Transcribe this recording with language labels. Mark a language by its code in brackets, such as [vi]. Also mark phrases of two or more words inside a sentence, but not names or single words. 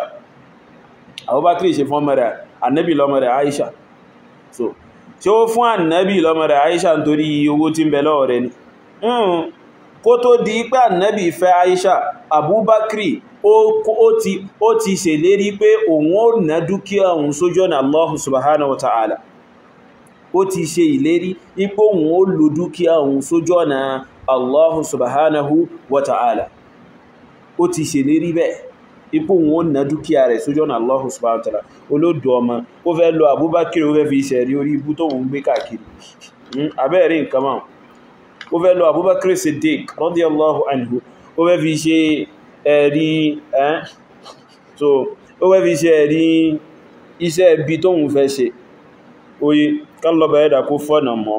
[yo] Abubakar ṣe fún ọmọ rẹ̀ ànábì lọ́mọ rẹ̀ Aisha. So tí ó fún ànábì lọ́mọ rẹ̀ Aisha nítorí owó tí ń bẹ lọ́wọ́ rẹ̀ ni kó tó di pé ànábì fẹ́ Aisha Abubakar ó ti ṣèlérí pé òun ó ná dúkìá òun sójú ọ̀nà Allah [ar] سبحانه وتعالى. [yo] Ó ti ṣe ìlérí ipò òun ó lò dúkìá òun sójú ọ̀nà Allah [ar] سبحانه وتعالى. [yo] Ó ti ṣèlérí bẹ́ẹ̀ ipò òun ó ná dúkìá rẹ̀ sójú ọ̀nà Allah [ar] سبحانه وتعالى. [yo] Olódò ọmọ ó fẹ́ lo Abubakar ó fẹ́ fi ṣẹ̀rí orí ibú tó ń gbé káàkiri abẹ́rẹ́ nǹkan máa ó fẹ́ lo Abubakar Siddiq [ar] رضي الله عنه [yo] ó fẹ́ fi ṣe ẹ̀rí so ó fẹ́ fi ṣe ẹ̀rí iṣẹ́ ibi tó ń fẹ́ ṣe oye kálọ́bà ẹ̀dà kó fọ́nà mọ́.